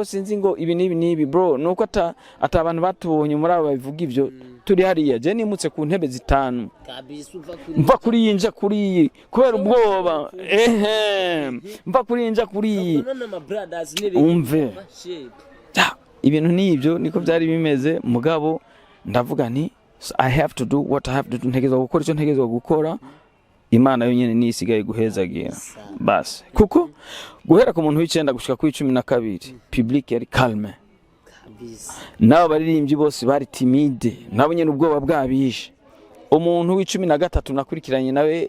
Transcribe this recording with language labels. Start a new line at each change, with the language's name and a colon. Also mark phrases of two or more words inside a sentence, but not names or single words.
Rundi: sinzi ngo ibi nibi bro nuko abantu batubonye muri aba bivuga ivyo turi hariya je nimutse ku ntebe zitanu mva kuri yinja kuri kubera ubwoba mva kuri yinja kuri umve ibintu nibyo niko byari bimeze mugabo ndavuga ni
English: I have to do what I have to do
Rundi: ntegezwa gukora icyo ntegezwa gukora Imana yonyene ni isigaye guhezagira basi kuko guhera ku muntu w'icenda gushika ku 12 public yari calme nabo baririmbyi bose bari timide nabo nyene ubwoba bwabishe umuntu w'13 nakurikiranye nawe